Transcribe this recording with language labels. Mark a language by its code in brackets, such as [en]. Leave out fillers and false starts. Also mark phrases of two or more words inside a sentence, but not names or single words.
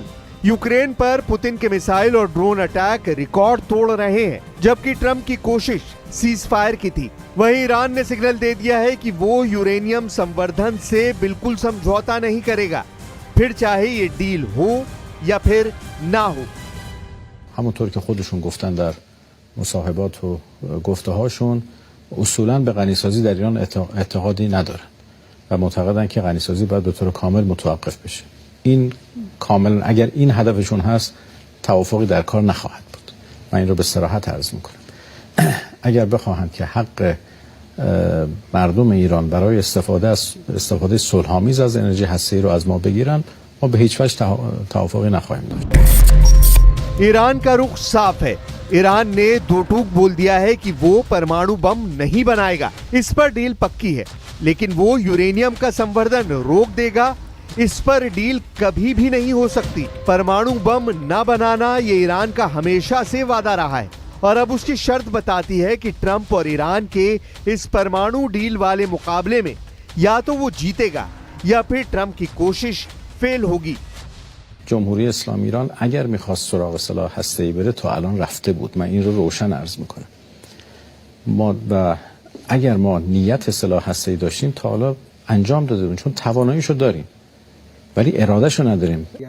[hi] यूक्रेन पर पुतिन के मिसाइल और [en] drone attack [hi] रिकॉर्ड तोड़ रहे हैं, जबकि ट्रंप की कोशिश सीजफायर की थी। वहीं ईरान ने सिग्नल दे दिया है कि वो यूरेनियम संवर्धन से बिल्कुल समझौता नहीं करेगा, फिर चाहे ये डील हो या फिर ना हो। [fa] همونطور که خودشون گفتن در مصاحبات و گفته هاشون اصولاً به غنیسازی در ایران اعتقادی ندارن و معتقدن که غنیسازی باید به طور کامل متوقف بشه. این کاملا اگر این هدفشون هست توافقی در کار نخواهد بود. من این رو به صراحت عرض میکنم. اگر بخواهند که حق مردم ایران برای استفاده صلح‌آمیز از انرژی هسته‌ای رو از ما بگیرن، ما به هیچ وجه توافقی نخواهیم داشت. [hi] ईरान का रुख साफ है। ईरान ने 2 टूक बोल दिया है कि वो परमाणु बम नहीं बनाएगा। इस पर डील पक्की है, लेकिन वो यूरेनियम का संवर्धन रोक देगा, इस पर डील कभी भी नहीं हो सकती। परमाणु बम न बनाना ये ईरान का हमेशा से वादा रहा है और अब उसकी शर्त बताती है कि ट्रंप और ईरान के इस परमाणु डील वाले मुकाबले में या तो वो जीतेगा या फिर ट्रंप की कोशिश फेल होगी। [fa] جمهوری اسلامی ایران اگر میخواست سراغ سلاح هسته‌ای بره تا الان رفته بود. من این رو روشن عرض میکنم. و اگر ما نیت سلاح هسته‌ای داشتیم تا حالا انجام داده بودیم، چون تواناییشو داریم ولی ارادهشو نداریم.